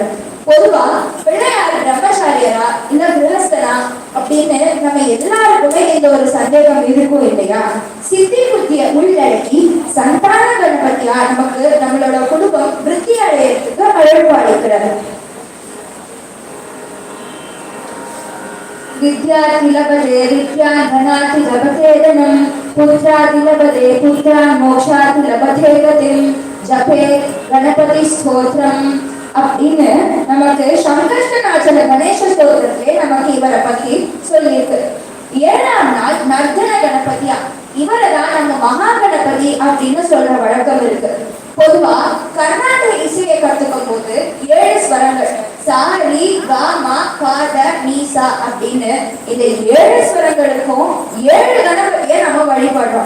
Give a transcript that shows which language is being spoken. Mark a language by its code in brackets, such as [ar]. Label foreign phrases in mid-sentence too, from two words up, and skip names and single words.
[ta] பொதுவா பிள்ளையார் பிரம்மச்சாரியரா இல்ல கிரகஸ்தனா அப்படின்னு நம்ம எல்லாருக்குமே இந்த ஒரு சந்தேகம் இருக்கும் இல்லையா? சித்தி புத்திய உள்ளடக்கி சந்தான கணபதியா நமக்கு நம்மளோட குடும்பம் விருத்தி அடையறதுக்கு அருள் பாலிக்கிறார். [sa] विद्यार्थी लभते विद्या धनार्थी लभते धनं पुत्रार्थी लभते पुत्रा मोक्षार्थी लभते गतिं जपे गणपति स्तोत्रम् [ta] அப்படின்னு நமக்கு சங்கர்ஷ்ணநாச்சர கணேச ஸ்தோத்திரத்திலே நமக்கு இவரை பத்தி சொல்லியிருக்கு. 7ஆம் நாள் நர்த்தன கணபதியா, இவரை தான் நம்ம மகா கணபதி அப்படின்னு சொல்ற வழக்கம் இருக்கு. பொதுவா கர்நாடக இசையை கத்துக்கும் போது 7 ஸ்வரங்கள் சா ரி கா மா பா த நீ சா அப்படின்னு இந்த 7 ஸ்வரங்களுக்கும் 7 கணபதியை நம்ம வழிபடுறோம்.